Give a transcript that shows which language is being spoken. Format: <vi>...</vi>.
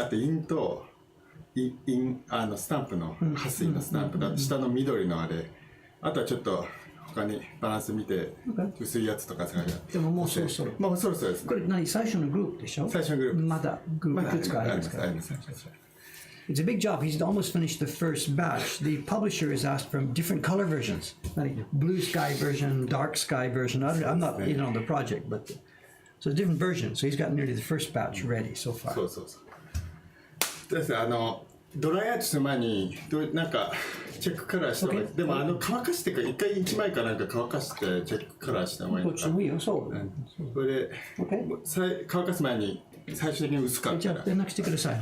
<ja>あと印とスタンプの撥水のスタンプだ下の緑のあれあとはちょっと他にバランス見て薄いやつとかでももうそろそろもうそろそろですね。これ何最初のグループでしょ? 最初のグループまだグループいくつかありますから。</ja> <en>It's a big job. He's almost finished the first batch. The publisher has asked for different color versions, like blue sky version, dark sky version. I'm not on the project, but so different versions. So he's got nearly the first batch ready so far.</en> <ja>そう。ですドライアートする前になんかチェックカラーした方がいい。でも乾かしてから一回1枚かなんか乾かしてチェックカラーした方がいい。どっちもいいよ。そう。それで乾かす前に最終的に薄かったら。じゃあ連絡してください。</ja>